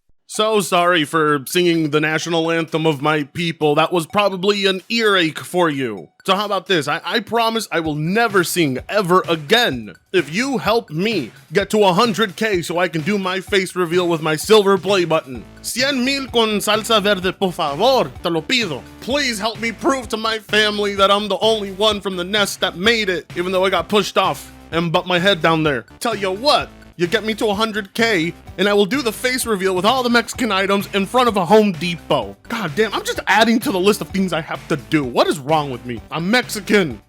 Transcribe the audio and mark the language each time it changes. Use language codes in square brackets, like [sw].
[en] So sorry for singing the national anthem of my people. That was probably an earache for you. So how about this? I promise I will never sing ever again if you help me get to 100K so I can do my face reveal with my silver play button. [es] 100,000 con salsa verde, por favor, te lo pido. [en] Please help me prove to my family that I'm the only one from the nest that made it, even though I got pushed off and butt my head down there. Tell you what. You get me to 100K, and I will do the face reveal with all the Mexican items in front of a Home Depot. God damn, I'm just adding to the list of things I have to do. What is wrong with me? I'm Mexican.